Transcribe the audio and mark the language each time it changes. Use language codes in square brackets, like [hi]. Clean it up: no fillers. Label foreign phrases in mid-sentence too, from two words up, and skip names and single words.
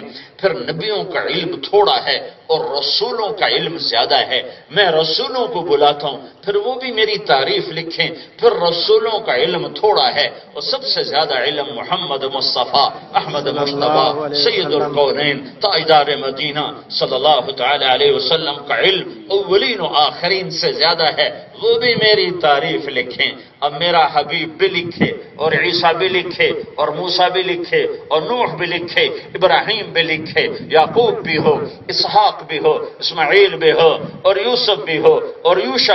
[ur] پھر نبیوں کا علم تھوڑا ہے اور رسولوں کا علم زیادہ ہے، میں رسولوں کو بلاتا ہوں، پھر وہ بھی میری تعریف لکھیں۔ پھر رسولوں کا علم تھوڑا ہے اور سب سے زیادہ علم محمد مصطفیٰ احمد مصطفیٰ سید القونین تاجدار مدینہ [ar] صلی اللہ تعالی علیہ وسلم [ur] کا علم اولین و آخرین سے زیادہ ہے، وہ بھی میری تعریف لکھیں۔ اب میرا حبیب بھی لکھے اور عیسیٰ بھی لکھے اور موسیٰ بھی لکھے اور نوح بھی لکھے، ابراہیم بھی لکھے، یعقوب بھی ہو، اسحاق بھی ہو، اسماعیل بھی ہو، اور یوسف بھی ہو، اور یوشع